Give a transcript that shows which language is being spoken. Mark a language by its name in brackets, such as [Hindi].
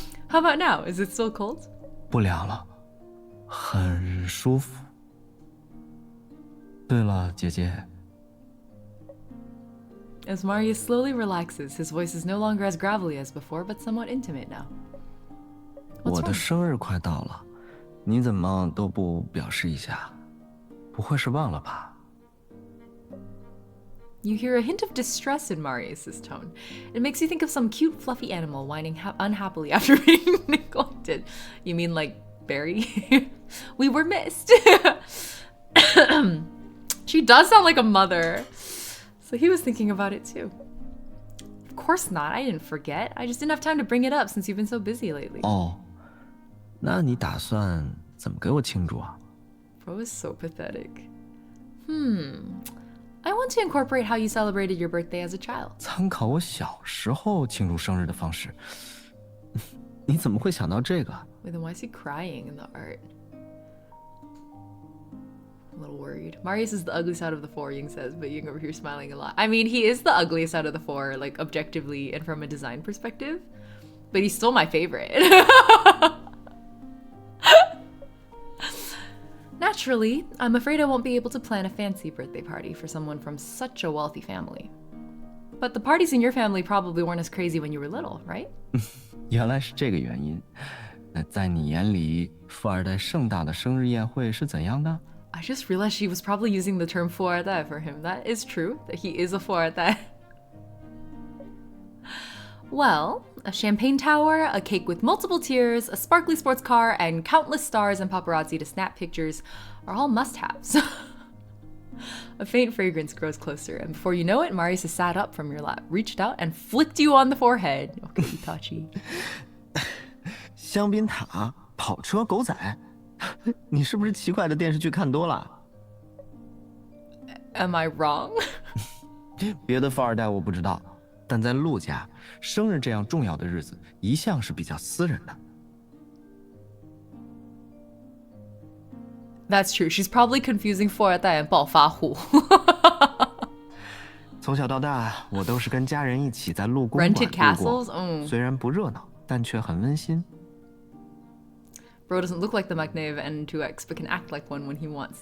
[English] How about now? Is it still cold? [Chinese] 不凉了，很舒服。对了，姐姐， [English] As Marius slowly relaxes, his voice is no longer as gravelly as before, but somewhat intimate now. [Chinese] 我的生日快到了，你怎么都不表示一下？不会是忘了吧？ [English] You hear a hint of distress in Marius's tone. It makes you think of some cute, fluffy animal whining unhappily after being neglected. You mean like Barry? We were missed. She does sound like a mother. So he was thinking about it too. Of course not. I didn't forget. I just didn't have time to bring it up since you've been so busy lately. [Chinese] 哦，那你打算怎么给我庆祝啊？ [English] Bro is so pathetic. I want to incorporate how you celebrated your birthday as a child. [Chinese] 参考我小时候庆祝生日的方式。你怎么会想到这个？ [English] Wait, then why is he crying in the art? I'm a little worried. Marius is the ugly side of the four, Ying says, but Ying over here smiling a lot. I mean, he is the ugliest out of the four, like objectively and from a design perspective, but he's still my favorite. Naturally, I'm afraid I won't be able to plan a fancy birthday party for someone from such a wealthy family. But the parties in your family probably weren't as crazy when you were little, right? [Chinese] 原来是这个原因。那在你眼里，富二代盛大的生日宴会是怎样的？ [English] I just realized she was probably using the term 富二代 for him. That is true, that he is a 富二代. Well, a champagne tower, a cake with multiple tiers, a sparkly sports car, and countless stars and paparazzi to snap pictures are all must-haves. A faint fragrance grows closer, and before you know it, Marius has sat up from your lap, reached out, and flicked you on the forehead. Okay, Itachi. [Chinese] 香槟塔、跑车、狗仔，你是不是奇怪的电视剧看多了？ [English] Am I wrong? [Chinese] 别的富二代我不知道，但在陆家，生日这样重要的日子一向是比较私人的。 [English] That's true. She's probably confusing 富二代 and 暴发户. [Chinese] 从小到大，我都是跟家人一起在陆公馆 [English] Rented [Chinese] 度 [English] castles? [Chinese] 过，虽然不热闹，但却很温馨。 [English] Bro doesn't look like the Magnev N2X, but can act like one when he wants.